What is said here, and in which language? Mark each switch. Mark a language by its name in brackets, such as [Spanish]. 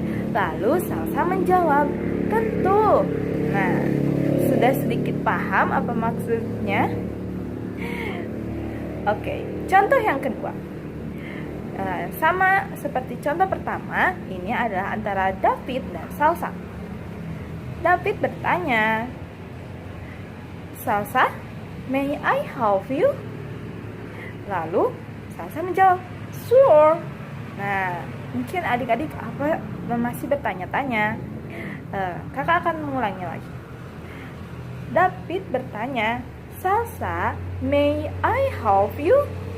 [Indonesian] Lalu Salsa menjawab, "Tentu." Nah, sudah sedikit paham apa maksudnya? Oke, contoh yang kedua. Sama seperti contoh pertama, ini adalah antara David dan Salsa. David bertanya, "Salsa, [English] may I help you?" [Indonesian] Lalu Salsa menjawab, [English] "Sure." [Indonesian] Nah, mungkin adik-adik masih bertanya-tanya. Kakak akan mengulangi lagi. David bertanya, "Salsa, [English] may I help you?"